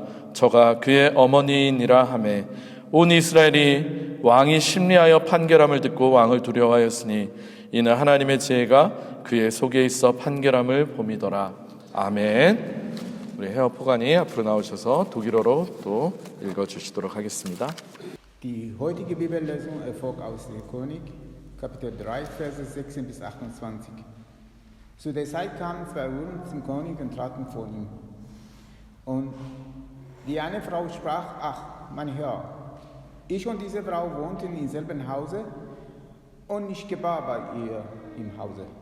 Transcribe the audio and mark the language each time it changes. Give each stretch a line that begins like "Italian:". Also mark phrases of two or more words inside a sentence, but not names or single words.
Korean: 저가 그의 어머니이니라 하매 온 이스라엘이 왕이 심리하여 판결함을 듣고 왕을 두려워하였으니 이는 하나님의 지혜가 그의 속에 있어 판결함을 봄이더라. 아멘. 우리 헤어 포간이 앞으로 나오셔서 독일어로 또 읽어주시도록 하겠습니다.
German: Die heutige Bibellesung erfolgt aus der Chronik, Kapitel 3, Verse 16 bis 28. Zu der Zeit kamen zwei Uhren zum König und traten vor ihn. Und die eine Frau sprach, ach, mein Herr, ich und diese Frau wohnten im selben Hause und ich gebar bei ihr im Hause.